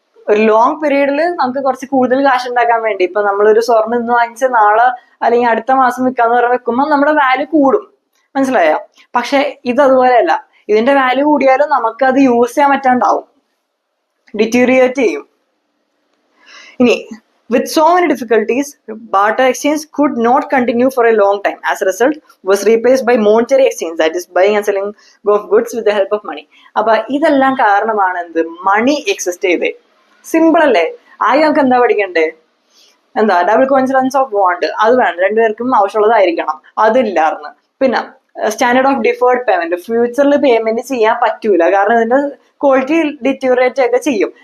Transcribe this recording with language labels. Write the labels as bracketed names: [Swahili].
[Malayalam] ഒരു ലോങ് പീരീഡിൽ നമുക്ക് കുറച്ച് കൂടുതൽ കാശ് ഉണ്ടാക്കാൻ വേണ്ടി ഇപ്പൊ നമ്മളൊരു സ്വർണ്ണം ഇന്ന് വാങ്ങിച്ച് നാളെ അല്ലെങ്കിൽ അടുത്ത മാസം വിൽക്കാന്ന് പറഞ്ഞ് വെക്കുമ്പോൾ നമ്മുടെ വാല്യൂ കൂടും, മനസ്സിലായോ? പക്ഷെ ഇത് അതുപോലെയല്ല. ഇതിന്റെ വാല്യൂ കൂടിയാലും നമുക്ക് അത് യൂസ് ചെയ്യാൻ പറ്റാണ്ടാവും, ഡിറ്റീരിയേറ്റ് ചെയ്യും. [English] ഇനി with so many difficulties, barter exchange could not continue for a long time. As a result, was replaced by monetary exchange, that is buying and selling of goods with the help of money. [Malayalam] അപ്പൊ ഇതെല്ലാം കാരണമാണ് എന്ത്, മണി exist ചെയ്തേ. Simple അല്ലേ? ആദ്യം നമുക്ക് എന്താ പഠിക്കണ്ടേ? എന്താ ഡബിൾ കോയിൻസിഡൻസ് ഓഫ് ബോണ്ട്, അത് വേണം, രണ്ടുപേർക്കും ആവശ്യമുള്ളതായിരിക്കണം, അതില്ലായിരുന്നു. പിന്നെ സ്റ്റാൻഡേർഡ് ഓഫ് ഡിഫേർഡ് പേയ്മെന്റ്, ഫ്യൂച്ചറിൽ പേയ്മെന്റ് ചെയ്യാൻ പറ്റൂല, കാരണം ഇതിന്റെ ക്വാളിറ്റി ഡിറ്റീറിയേറ്റ് ഒക്കെ ചെയ്യും.